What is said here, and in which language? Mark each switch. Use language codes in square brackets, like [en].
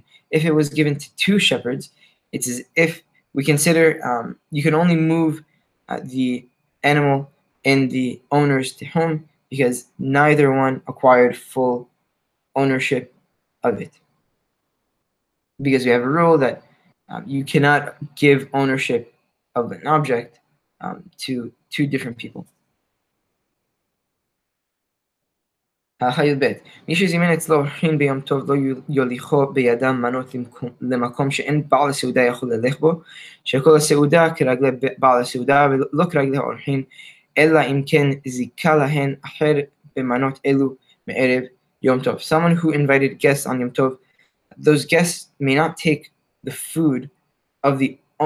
[en] If it was given to two shepherds, it's as if we consider you can only move the animal in the owner's tihum because neither one acquired full ownership of it. Because we have a rule that you cannot give ownership of an object to two different people. [he] מי שזימן אצלו אורחים ביום טוב לא יוליכו בידם מנות למקום שאין בעל הסעודה יכול ללך בו, שכל הסעודה כרגלי בעל הסעודה ולא כרגלי האורחים, אלא אם כן זיקה להן אחר במנות אלו מערב יום טוב. [en] Someone who invited guests on Yom Tov, those guests may not take the food of the